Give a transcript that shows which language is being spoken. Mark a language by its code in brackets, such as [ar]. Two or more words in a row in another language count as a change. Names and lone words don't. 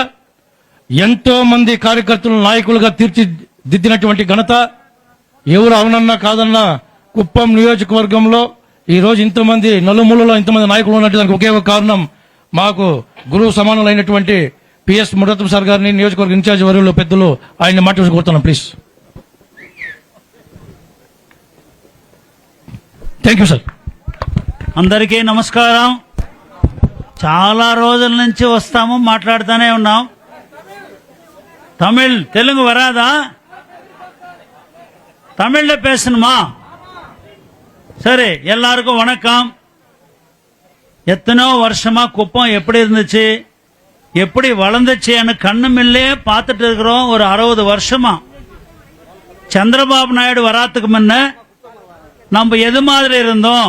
[te] ఎంతో మంది కార్యకర్తలు నాయకులుగా తీర్చిదిద్దినటువంటి ఘనత ఎవరు అవునన్నా కాదన్నా కుప్పం నియోజకవర్గంలో ఈ రోజు ఇంతమంది నలుమూలలో ఇంతమంది నాయకులు ఉన్నట్టు దానికి ఒకే ఒక కారణం మాకు గురువు సమానులైనటువంటి పిఎస్ మురత్తం సార్ గారిని నియోజకవర్గ ఇన్ఛార్జ్ వర్యులు పెద్దలు ఆయన్ని మాట్లాడి కోరుతున్నాం ప్లీజ్. [en] Thank you sir. [te] అందరికీ నమస్కారం. చాలా రోజుల నుంచి వస్తాము, మాట్లాడుతూనే ఉన్నాం. [ta] தெலுங்கு வராதா? தமிழ்ல பேசணுமா? சரி, எல்லாருக்கும் வணக்கம். எத்தனோ வருஷமா குப்பம் எப்படி இருந்துச்சு, எப்படி வளர்ந்துச்சுன்னு கண்ணுமில்லே பார்த்துட்டு இருக்கிறோம். ஒரு 60 வருஷமா சந்திரபாபு நாயுடு வராத்துக்கு முன்ன நம்ம எது மாதிரி இருந்தோம்?